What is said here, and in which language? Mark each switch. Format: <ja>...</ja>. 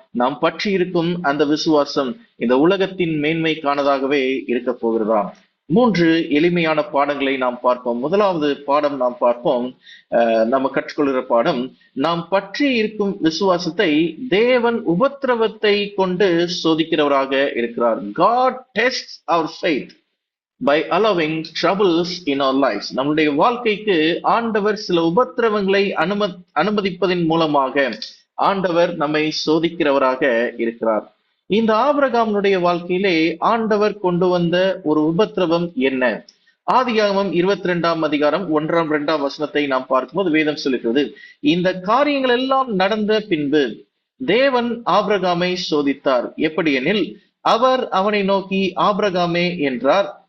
<ta>நாம் பற்றி இருக்கும் அந்த விசுவாசம் இந்த உலகத்தின் மேன்மைக்கானதாகவே இருக்க போகிறதா? 3 எளிமையான பாடங்களை நாம் பார்ப்போம். முதலாவது பாடம் நாம் பார்ப்போம். நம்ம கற்றுக்கொள்கிற பாடம், நாம் பற்றி இருக்கும் விசுவாசத்தை தேவன் உபத்திரவத்தை கொண்டு சோதிக்கிறவராக இருக்கிறார்.</ta> <en>God tests our faith by allowing troubles in our lives.</en> <ta>நம்முடைய வாழ்க்கைக்கு ஆண்டவர் சில உபத்திரவங்களை அனுமதிப்பதன் மூலமாக ஆண்டவர் நம்மை சோதிக்கிறவராக இருக்கிறார். இந்த ஆபிரகாமுடைய வாழ்க்கையிலே ஆண்டவர் கொண்டு வந்த ஒரு உபத்திரவம் என்ன? ஆதியாகமம் 22ஆம் அதிகாரம் 1ஆம் 2ஆம் வசனத்தை நாம் பார்க்கும்போது வேதம் சொல்லுகிறது, இந்த காரியங்கள் எல்லாம் நடந்த பின்பு தேவன் ஆபிரகாமை சோதித்தார். எப்படி எனில், அவர் அவனை நோக்கி ஆபிரகாமே என்றார்.</ta>